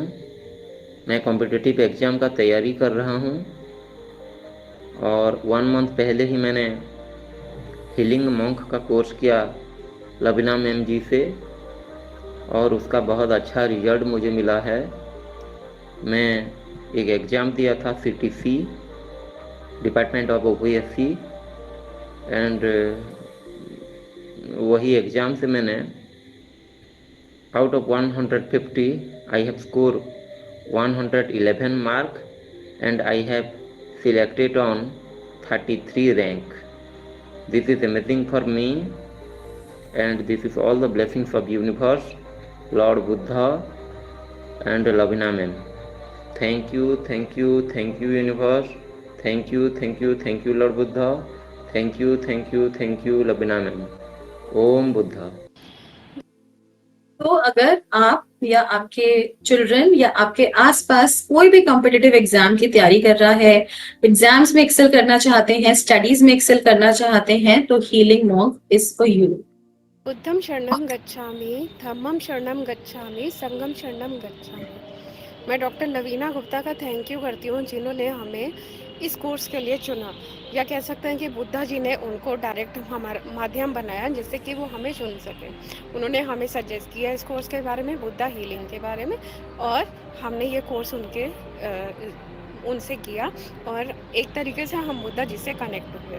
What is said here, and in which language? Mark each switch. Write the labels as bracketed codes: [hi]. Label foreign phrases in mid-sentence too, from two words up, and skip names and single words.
[hi] मैं [en] competitive exam [hi] का तैयारी कर रहा हूँ और 1 मंथ पहले ही मैंने हीलिंग मॉन्क का कोर्स किया लवीना मैम जी से और उसका बहुत अच्छा रिजल्ट मुझे मिला है। मैं एक एग्ज़ाम दिया था [en] CTC, Department of OPSC, एंड [hi] वही एग्ज़ाम से मैंने [en] out of 150 I have scored 111 mark and I have selected on 33 rank. This is amazing for me and this is all the blessings of universe, Lord Buddha and Lavina ma'am. Thank you, thank you, thank you universe. Thank you, thank you, thank you Lord Buddha. Thank you, thank you, thank you Lavina ma'am. Om Buddha. [hi] तो अगर आप या आपके चिल्ड्रन या आपके आसपास कोई भी [en] competitive exam [hi] की तैयारी कर रहा है, एग्जाम्स में एक्सेल करना चाहते हैं, स्टडीज में एक्सेल करना चाहते हैं, तो हीलिंग मॉन्क [en] is for you. [pi] बुद्धं शरणं गच्छामि, धम्मं शरणं गच्छामि, संघं शरणं गच्छामि। [hi] मैं डॉक्टर लवीना गुप्ता का [en] thank you [hi] करती हूँ, जिन्होंने हमें इस कोर्स के लिए चुना, या कह सकते हैं कि बुद्धा जी ने उनको डायरेक्ट हमारा माध्यम बनाया जिससे कि वो हमें चुन सके। उन्होंने हमें सजेस्ट किया इस कोर्स के बारे में, बुद्धा हीलिंग के बारे में, और हमने ये कोर्स उनसे किया और एक तरीके से हम बुद्धा जी से कनेक्ट हुए।